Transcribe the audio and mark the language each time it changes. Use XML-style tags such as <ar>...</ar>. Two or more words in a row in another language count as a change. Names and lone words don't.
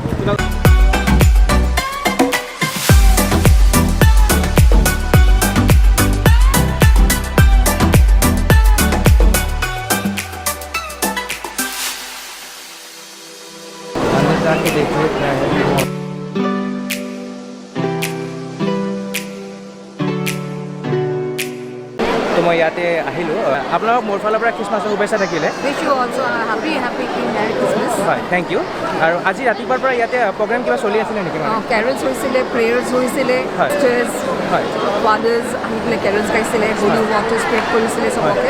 <hi>अंदर जाके देखते हैं क्या है। तो मैं</hi> <as>ইয়াতে আহিলোঁ। আপোনালোক মোৰ ফালৰ পৰা খ্ৰীষ্টমাছৰ শুভেচ্ছা থাকিলে। হয়,</as> <en>thank you.</en> <as>আৰু আজি ৰাতিপুৱাৰ পৰা ইয়াতে প্ৰগ্ৰেম কিবা চলি আছিলে নেকি? কেৰলছ হৈছিলে, প্ৰেয়াৰ্ছ হৈছিলে, ষ্টেজ হয়, ফাদাৰ্ছ আহি পেলাই কেৰলছ গাইছিলে,</as> <en>holy water spread</en> <as>কৰিছিলে চবকে।</as>